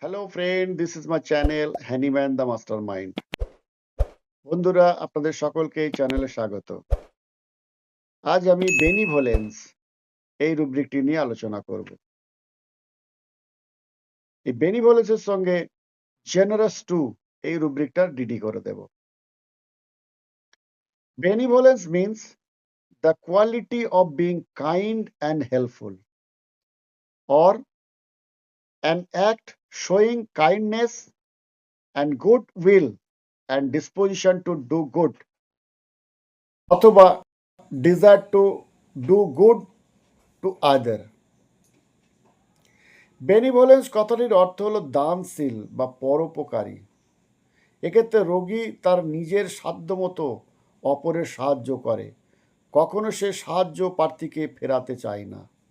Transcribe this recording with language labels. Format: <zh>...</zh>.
<en>friend, this is my channel Handyman the Mastermind.</en> <bn>বন্ধুরা আপনাদের সকলকে এই চ্যানেলে স্বাগত। আজ আমি বেনিভোলেন্স এই রুব্রিকটি নিয়ে আলোচনা করব। এই বেনিভোলেন্সের সঙ্গে জেনারাস টু এই রুব্রিকটার ডিডি করে দেব।</bn> <en>Benevolence means the quality of being kind and helpful, or an act showing kindness and goodwill and disposition to do good, অথবা desire to do good to other.</en> <bn>বেনিভোলেন্স কথাটির অর্থ হলো দানশীল বা পরোপকারী। এক্ষেত্রে রোগী তার নিজের সাধ্যমতো অপরের সাহায্য করে, কখনো সে সাহায্য প্রার্থীকে ফেরাতে চায় না।</bn>